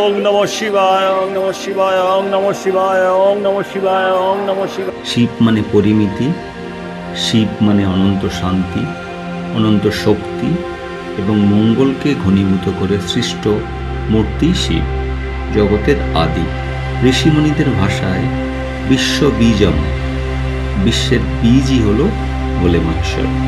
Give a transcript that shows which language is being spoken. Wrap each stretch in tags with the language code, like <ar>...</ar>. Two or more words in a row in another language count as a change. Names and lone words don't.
<sa>नमः शिवाय, ओं नमः शिवाय, ओं नमः शिवाय, ओं नमः शिवाय, ओं नमः शिवाय, ওং নমঃ শিবায়, ওং নমঃ শিবায়।</sa> <bn>শিব মানে পরিমিতি, শিব মানে অনন্ত শান্তি, অনন্ত শক্তি এবং মঙ্গলকে ঘনীভূত করে সৃষ্ট মূর্তি শিব, জগতের আদি। ঋষিমুনিদের ভাষায়</bn> <sa>विश्व बीजम,</sa> <bn>বিশ্বের বীজই হল ভোলে মহেশ্বর।</bn>